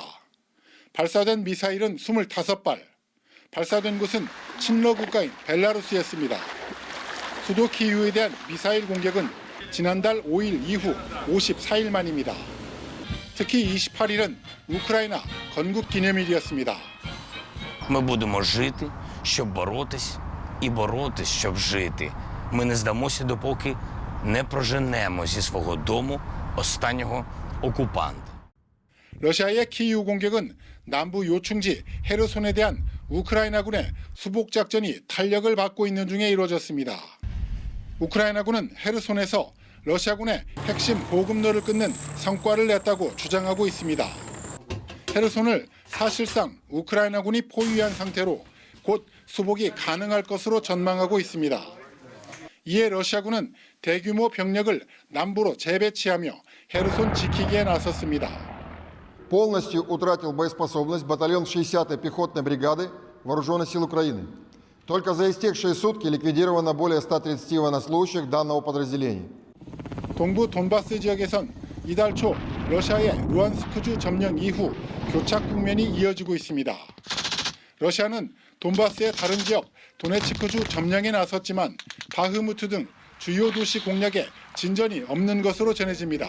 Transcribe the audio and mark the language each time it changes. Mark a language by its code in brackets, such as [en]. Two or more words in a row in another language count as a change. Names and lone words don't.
[ko] 발사된 미사일은 25발, 발사된 곳은 친러 국가인 벨라루스였습니다. 수도 키이우에 대한 미사일 공격은 지난달 5일 이후 54일 만입니다. 특히 28일은 우크라이나 건국 기념일이었습니다. [uk] Ми будемо жити, щоб боротись, і боротись, щоб жити. Ми не здамося, допоки не проженемо зі свого дому останнього окупанта. [ko] 러시아의 키이우 공격은 남부 요충지 헤르손에 대한 우크라이나군의 수복 작전이 탄력을 받고 있는 중에 이루어졌습니다. 우크라이나군은 헤르손에서 러시아군의 핵심 보급로를 끊는 성과를 냈다고 주장하고 있습니다. 헤르손을 사실상 우크라이나군이 포위한 상태로 곧 수복이 가능할 것으로 전망하고 있습니다. 이에 러시아군은 대규모 병력을 남부로 재배치하며 헤르손 지키기에 나섰습니다. [ru] Полностью утратил боеспособность батальон 60-й пехотной бригады Вооруженных сил Украины. Только за истекшие сутки ликвидировано более 130 военнослужащих данного подразделения. [ko] 동부 돈바스 지역에선 이달 초 러시아의 루안스크주 점령 이후 교착 국면이 이어지고 있습니다. 러시아는 돈바스의 다른 지역 도네츠크주 점령에 나섰지만 바흐무트 등 주요 도시 공략에 진전이 없는 것으로 전해집니다.